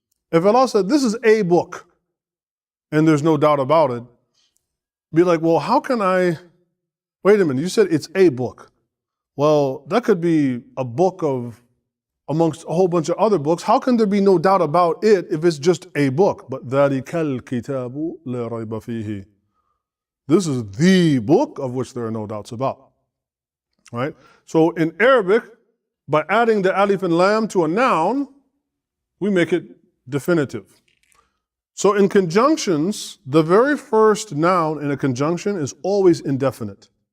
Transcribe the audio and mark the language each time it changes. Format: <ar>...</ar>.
<en>If Allah said, this is a book, and there's no doubt about it, be like, well, how can I, wait a minute, you said it's a book. Well, that could be a book of, amongst a whole bunch of other books. How can there be no doubt about it if it's just a book?</en> <ar>But ذَلِكَ الْكِتَابُ لَا رَيْبَ فِيهِ.</ar> <en>This is the book of which there are no doubts about. Right? So in Arabic, by adding the alif and lam to a noun, we make it definitive. So in conjunctions, the very first noun in a conjunction is always indefinite.</en>